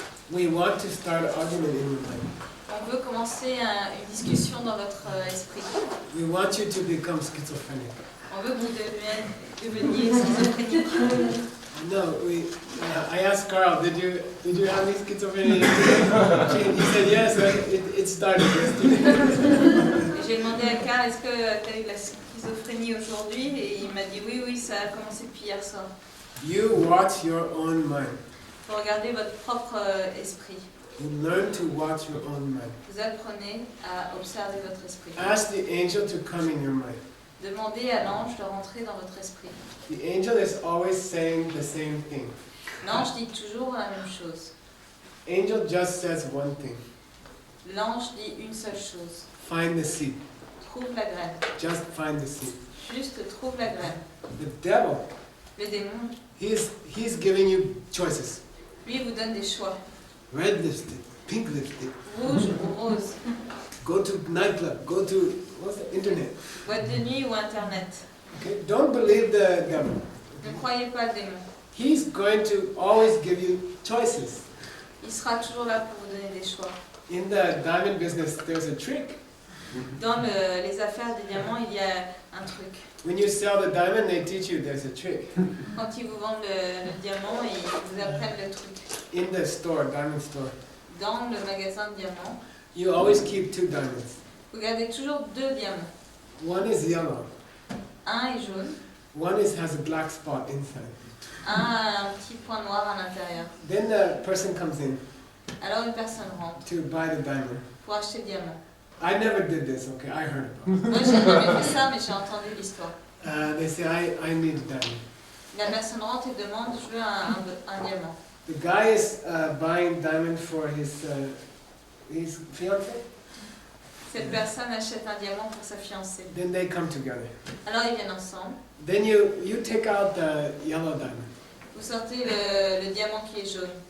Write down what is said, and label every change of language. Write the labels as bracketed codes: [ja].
[en] we want to start an argument in your mind. [fr] on veut commencer une discussion dans votre esprit. [en] We want you to become schizophrenic. [fr] On veut que vous deveniez schizophrénique. [en] No, I asked Carl, did you have any schizophrenia? He said yes. It started yesterday. [fr] J'ai demandé à Carl, est-ce que tu as eu de la schizophrénie aujourd'hui? Et il m'a dit oui, ça a commencé depuis hier soir. [en] You watch your own mind. [fr] Il faut regarder votre propre esprit. [en] You learn to watch your own mind. [fr] Vous apprenez à observer votre esprit. [en] Ask the angel to come in your mind. [fr] Demandez à l'ange de rentrer dans votre esprit. [en] The angel is always saying the same thing. [fr] L'ange dit toujours la même chose. [en] Angel just says one thing. [fr] L'ange dit une seule chose. [en] Find the seed. [fr] Trouve la graine. [en] Just find the seed. [fr] Juste trouve la graine. [en] The devil, [fr] Le démon, [en] he's giving you choices. [fr] lui, vous donne des choix. [en] Red lipstick, pink lipstick. [fr] Rouge ou rose. [en] Go to nightclub. Go to what's the internet. [fr] Boîte de nuit ou internet. [en] Okay? Don't believe the devil. [fr] Ne croyez pas le démon. [en] He's going to always give you choices. [fr] Il sera toujours là pour vous donner des choix. [en] In the diamond business, there's a trick. [fr] Dans les affaires des diamants, il y a un truc. [en] When you sell the diamond, they teach you there's a trick. [fr] Quand ils vous vendent le diamant, ils vous apprennent le truc. [en] In the store, diamond store, [fr] Dans le magasin de diamants, [en] you always keep two diamonds. [fr] vous gardez toujours 2 diamants. [en] One is yellow. [fr] Un est jaune, [en] one has a black spot inside. [fr] un a un petit point noir à l'intérieur. [en] Then the person comes in [fr] Alors une personne rentre [en] to buy the diamond. [fr] pour acheter le diamant. [en] I never did this, okay, I heard about it. [fr] Moi j'ai jamais fait ça, mais j'ai entendu l'histoire. [en] They say, I need a diamond. [fr] La personne rentre et demande je veux un diamant. [en] The guy is buying diamond for his fiancée. [fr] Cette personne achète un diamant pour sa fiancée. [en] Then they come together. [fr] Alors ils viennent ensemble. [en] Then you take out the yellow diamond. [fr] Vous sortez le diamant qui est jaune.